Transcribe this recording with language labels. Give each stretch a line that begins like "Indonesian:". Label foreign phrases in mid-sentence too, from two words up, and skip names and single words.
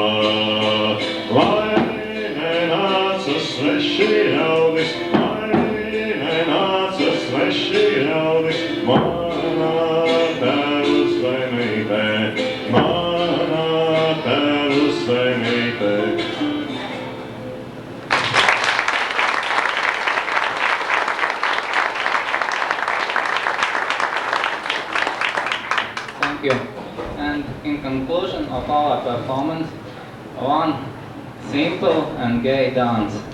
Latvian: Lai nenāca sveši ļaudis, lai nenāca sveši ļaudis, manā tēvu zemītē, manā tēvu zemītē.
English: Thank you. And in conclusion of our performance, one simple and gay dance.